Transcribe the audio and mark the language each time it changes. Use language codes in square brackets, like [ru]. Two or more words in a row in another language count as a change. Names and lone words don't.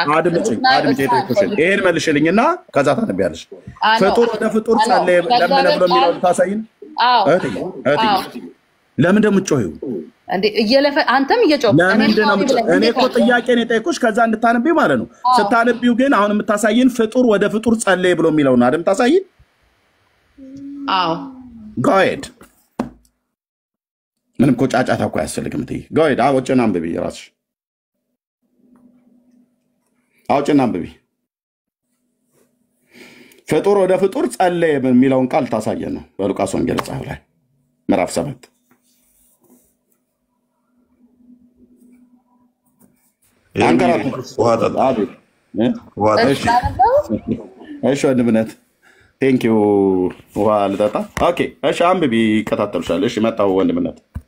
[am] አድምጪኝ ይሄን መልሽልኝና ከዛ ታነቢያለሽ ፍጡር ወደ ፍጡር ጸለየ ለምን ብሎ የሚለውን ታሳይን አዎ እህቴ ለምን እንደምትጮሂው እንዴ እየለፈ አንተም እየጮህ እኔ እኮ ጥያቄ ነው የጠየኩሽ ከዛ እንድታነቢው ማለት ነው ስታነቢው ግን አሁን የምታሳይን ፍጡር ወደ ፍጡር ጸለየ ብሎ የሚለውን አይደል ታሳይን አዎ [en] go ahead [am] ምንም እኮ ጫጫታ እኮ አያስፈልግም ትይ [en] go ahead [am] አውጭና አንብቢ ራስሽ አውጭና አንብቢ ፍጡር ወደ ፍጡር ጸለየ የሚለውን ቃል ታሳየን ነው በሉቃስ ወንጌል ጻፍ ላይ ምዕራፍ 7 እሺ ወንድምነት [en] thank you [am] ውሃ ልጠጣ ኦኬ እሺ አንብቢ ይከታተሉሻል እሺ መጣው ወንድምነት